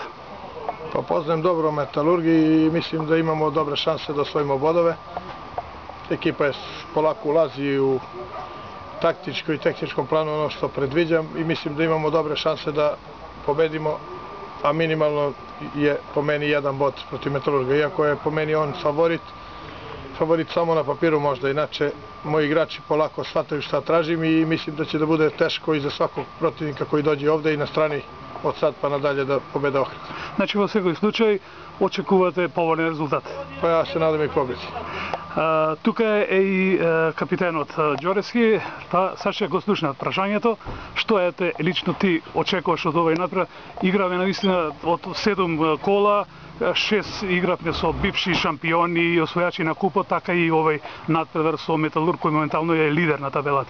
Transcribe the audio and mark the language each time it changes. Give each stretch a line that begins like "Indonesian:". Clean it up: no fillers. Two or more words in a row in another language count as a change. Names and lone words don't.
Serbian: Па познаем добро Металурги и мислим да имамо добре шансе да освоиме бодове. Екипа полако улази у тактичко и техничко плану оно што предвиđам и мислим да имамо добре шансе да победимо, а минимално je po meni jedan bod protiv Metalurga, iako je po meni on favorit samo na papiru možda, inače moji igrači polako shvataju šta tražim i mislim da će da bude teško i za svakog protivnika koji dođe ovde i na strani od sad pa nadalje da pobede Ohrid.
Macedonian: Значи во секој случај очекувате поволен резултат?
Serbian: Па ја се надам и победи.
Macedonian: Тука е и капитенот Ѓорески, па Саше го слушна прашањето, што е лично ти очекуваш од овој надпревар? Игравме навистина од 7 кола, 6 игравме со бивши шампиони и освојачи на купот, така и овој надпревар со Металург кој моментално е лидер на табелата.